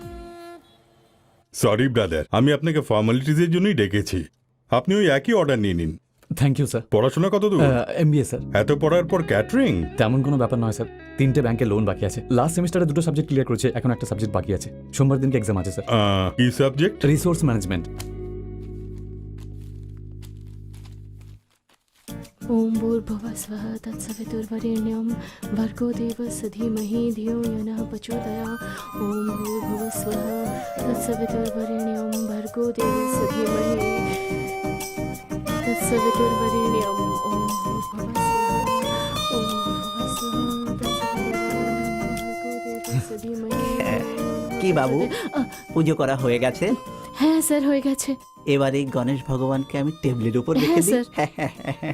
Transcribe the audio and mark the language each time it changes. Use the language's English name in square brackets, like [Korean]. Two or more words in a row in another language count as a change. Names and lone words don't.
[English] sorry brother, [Bangla] আমি আপনাকে ফর্মালিটিজের জন্যই ডেকেছি। আপনি ওই একই অর্ডার নিয়ে নিন। [English] thank you sir. [Bangla] পড়াশোনা কত দূর? [English] MBA sir. [Bangla] এত পড়ার পর ক্যাটারিং? তেমন কোনো ব্যাপার নয় স্যার। 3টে ব্যাংকে লোন বাকি আছে। [English] last semester [Bangla] 2টো [English] subject clear [Bangla] করেছে, এখন একটা সাবজেক্ট বাকি আছে। সোমবার দিনকে এক্সাম আছে স্যার। কি সাবজেক্ট? [English] resource management. [Sanskrit] ओम भूर्भुवः स्वः तत्सवितुर्वरेण्यं भर्गो देवस्य धीमहि धियो यो नः प्रचोदयात्। ओम भूर्भुवः स्वः तत्सवितुर्वरेण्यं भर्गो देवस्य धीमहि तत्सवितुर्वरेण्यं। ओम भूर्भुवः स्वः, ओम भूर्भुवः स्वः तत्सवितुर्वरेण्यं भर्गो देवस्य धीमहि। [Bangla] কি বাবু, পুজো করা হয়ে গেছে? হ্যাঁ স্যার, হয়ে গেছে। এবার এই গণেশ ভগবানকে আমি টেবিলের উপর রেখে হ্যাঁ, দিই। স্যার।